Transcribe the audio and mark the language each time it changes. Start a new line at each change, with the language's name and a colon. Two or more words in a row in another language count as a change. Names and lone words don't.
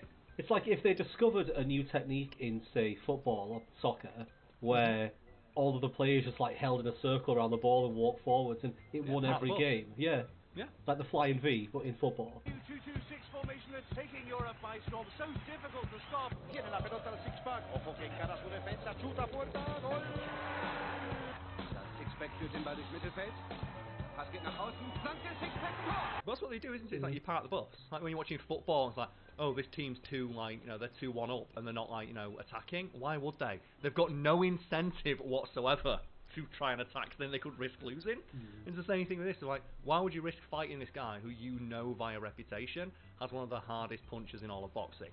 English: It's like if they discovered a new technique in, say, football or soccer, where all of the players just like held in a circle around the ball and walked forwards, and it won every game. Yeah. Like the flying V, but in football. 2-2-6 formation and taking your advice, Rob. So difficult to stop.
Spanish: Tiene la pelota al six-pack. Ojo que encara su defensa. Chuta puerta. Gol.
German: Six-pack führt den Ball durchs Mittelfeld. Pass
English: That's what they do, isn't it? It's like you park the bus. Like when you're watching football, it's like, oh, this team's too, like, you know, they're 2-1 up and they're not, like, you know, attacking. Why would they? They've got no incentive whatsoever to try and attack, then they could risk losing. It's the same thing with this. So, like, why would you risk fighting this guy who you know via reputation has one of the hardest punches in all of boxing?